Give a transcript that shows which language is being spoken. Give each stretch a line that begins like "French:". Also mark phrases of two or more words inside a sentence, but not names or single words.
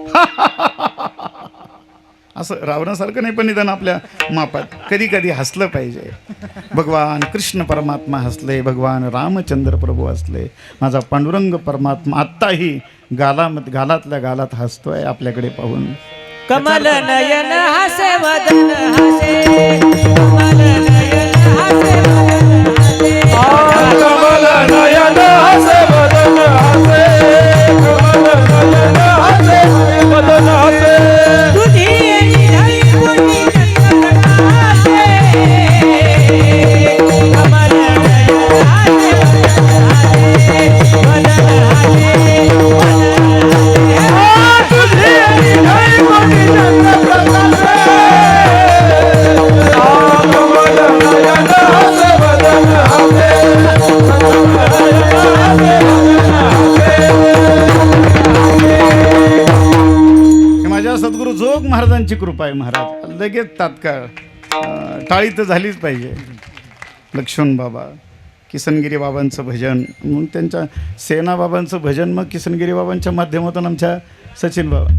Marathi: असं रावणासारखं नाही, पण निदान आपल्या मापात कधी कधी हसलं पाहिजे. भगवान कृष्ण परमात्मा हसले, भगवान रामचंद्र प्रभू हसले. माझा पांडुरंग परमात्मा आत्ताही गालातल्या गालात हसतोय आपल्याकडे पाहून. कमल नयन हसे वदन हसे, कमल नयन हसे वदन हसे, कमल नयन हसे वदन हसे, कमल नयन हसे वदन हसे. तुझी निराळी कोटी चंद्रप्रकाशे, कमल नयन हसे वदन हसे, तुझी निराळी कोटी चंद्रप्रकाशे, कमल नयन हसे वदन हसे, कमल नयन हसे हे माझ्या सद्गुरू जोग महाराजांची कृपा आहे. महाराज लगेच तात्काळ टाळी तर झालीच पाहिजे. लक्ष्मण बाबा, किसनगिरी बाबांचं भजन, मग त्यांच्या सेना बाबांचं भजन, मग किसनगिरी बाबांच्या माध्यमातून आमच्या सचिन बाबा.